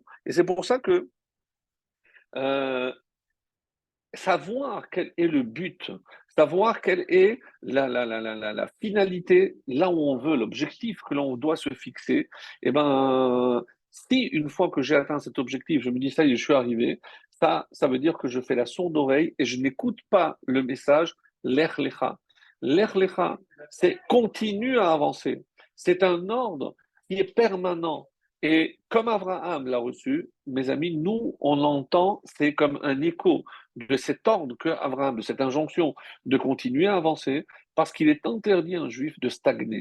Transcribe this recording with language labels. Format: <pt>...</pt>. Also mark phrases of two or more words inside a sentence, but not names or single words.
<fr>Et c'est pour ça que euh, savoir quel est le but, savoir quelle est la finalité, là où on veut, l'objectif que l'on doit se fixer, eh ben, si une fois que j'ai atteint cet objectif, je me dis ça y est, je suis arrivé, ça veut dire que je fais la sourde oreille et je n'écoute pas le message</fr> <he>לך לך. לך לך,</he> <fr>c'est continue à avancer. C'est un ordre qui est permanent. Et comme Abraham l'a reçu, mes amis, nous, on l'entend, c'est comme un écho de cet ordre que Abraham, de cette injonction de continuer à avancer, parce qu'il est interdit à un juif de stagner.</fr>